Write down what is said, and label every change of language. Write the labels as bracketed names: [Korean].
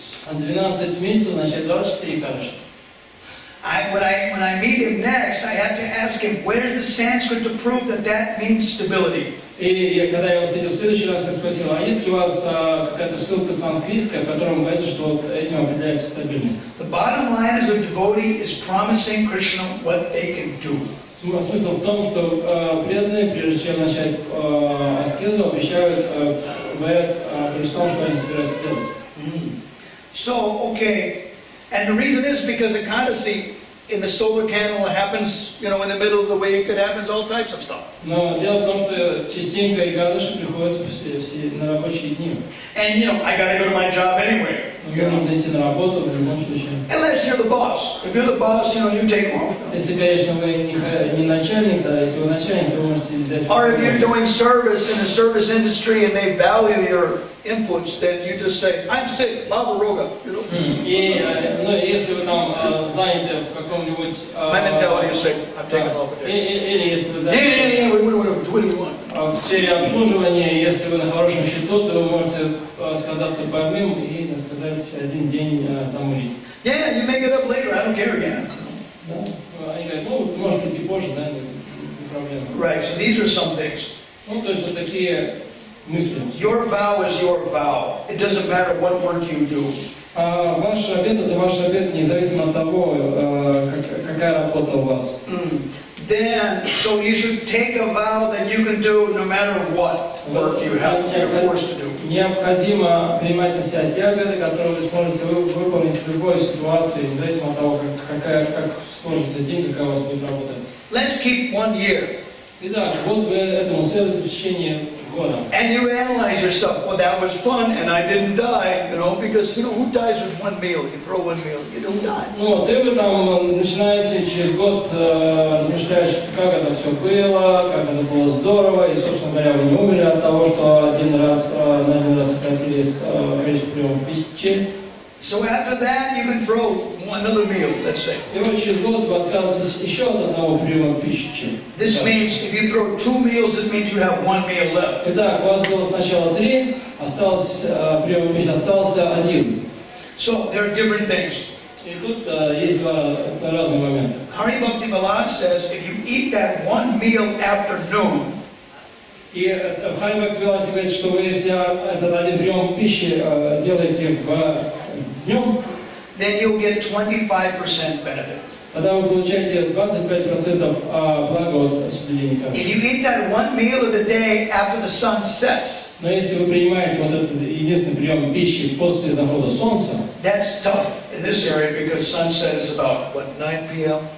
[Russian] 12 месяцев, значит 24 Экадаши. [English] When I meet him next, I have to ask him, where's the Sanskrit to prove that that means stability? [Russian] И когда я его встретил в следующий раз, я спросил, а есть у вас какая-то ссылка санскритская, в которой говорится, что вот этим определяется стабильность? [English] The bottom line is a devotee is promising Krishna what they can do. [Russian] Смысл в том, что преданные, прежде чем начать аскезу, обещают, говорят Кришну, что они собираются делать. [English] So, okay, and the reason is because Ekadasi in the solar candle happens, you know, in the middle of the week, it happens all types of stuff. [Russian] Но дело в том, что частенько Экадаши приходится все на рабочие дни. [English] And you know, I gotta go to my job anyway. [Russian] Мне нужно идти на работу в любом случае. [English] Unless you're the boss. If you're the boss, you know, you take off. [Russian] Если, конечно, вы не начальник, да, если вы начальник, то вы можете взять. [English] Or if you're doing service in the service industry and they value your inputs, then you just say, I'm sick, Lava Roga. You know? [Russian] И, ну, если вы там заняты в каком-нибудь... [English] My mentality is sick, I'm taking off a day. [Russian] Или если вы заняты [English] what do we want? [Russian] в сфере обслуживания, если вы на хорошем счету, то вы можете сказаться больным и сказать один день замурить. [English] Yeah, you make it up later, I don't care, yeah. [Russian] Да? Они говорят, ну, может прийти позже, да, не проблема. [English] Right, so these are some things. [Russian] Ну, то есть вот такие мысли. [English] Your vow is your vow. It doesn't matter what work you do. [Russian] Ваш обет – это ваш обет, независимо от того, какая работа у вас. [English] Then, so you should take a vow that you can do no matter what work you're forced to do. [Russian] Необходимо принимать на себя те обеты, которые вы сможете выполнить в любой ситуации, независимо от того, как сложится день, какая у вас будет работа. [English] Let's keep 1 year. [Russian] Итак, вот вы этому следуете в течение года. [English] And you analyze yourself. Well, that was fun, and I didn't die, you know, because you know who dies with one meal? You throw one meal, you don't die. [Russian] Вот, и вы там начинаете через год размышлять, как это все было, как это было здорово, и, собственно говоря, вы не умерли от того, что на один раз сократились количество приемов пищи. [English] So after that, you can throw another meal, let's say. [Russian] И вот через год вы отказываетесь еще от одного приема пищи. [English] This means if you throw 2 meals, it means you have 1 meal left. [Russian] Итак, у вас было сначала 3, осталось прием пищи, остался 1. [English] So there are different things. [Russian] И тут есть два разных момента. [English] Hari Bhakti Visrambha says if you eat that 1 meal after noon, [Russian] и Хари Бхакти Виласи говорит, что вы, если этот один прием пищи делаете днем, [English] then you'll get 25% benefit. [Russian] Тогда вы получаете 25% блага от соблюдения каши. [English] If you eat that 1 meal of the day after the sun sets, [Russian] Но если вы принимаете вот этот единственный прием пищи после захода солнца, [English] that's tough in this area because sunset is about what 9 p.m.